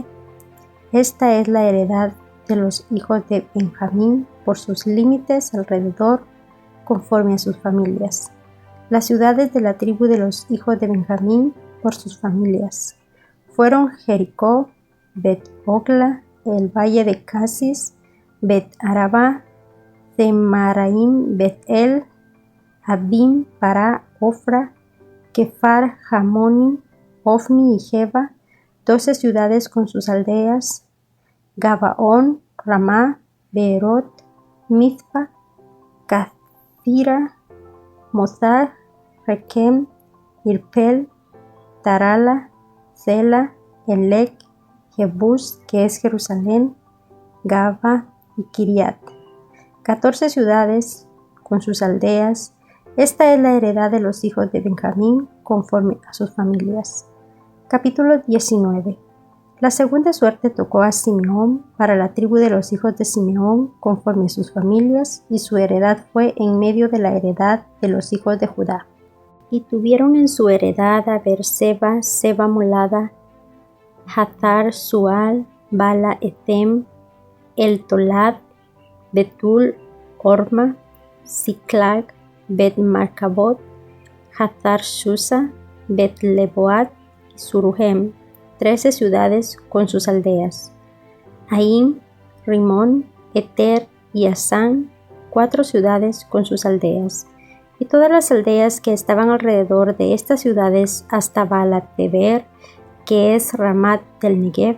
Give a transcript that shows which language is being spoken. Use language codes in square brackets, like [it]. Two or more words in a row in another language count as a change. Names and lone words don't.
[es] Esta es la heredad de los hijos de Benjamín por sus límites alrededor, conforme a sus familias. Las ciudades de la tribu de los hijos de Benjamín por sus familias fueron Jericó, Bet-Ogla, el valle de Casis, Bet-Arabá, Zemaraim, Bet-El, Abim, Pará, Ofra, Kefar, Jamoni, Ofni y Geba, 12 ciudades con sus aldeas, Gabaón, Ramá, Beerot, Mizpa, Cathira, Mozah, Requem, Irpel, Tarala, Sela, Elec, Jebús, que es Jerusalén, Gaba y Kiriat. 14 ciudades con sus aldeas. Esta es la heredad de los hijos de Benjamín conforme a sus familias. Capítulo 19. La segunda suerte tocó a Simeón para la tribu de los hijos de Simeón conforme a sus familias, y su heredad fue en medio de la heredad de los hijos de Judá. Y tuvieron en su heredad a Beerseba, Seba Molada, Hathar Sual, Bala Etem, El Tolad, Betul, Orma, Ziklag, Bet Marcabot, Hathar Shusa, Bet Leboat y Suruhem, 13 ciudades con sus aldeas. Aim, Rimón, Eter y Asán, 4 ciudades con sus aldeas. Y todas las aldeas que estaban alrededor de estas ciudades hasta Baalat-Deber, que es Ramat del Negev.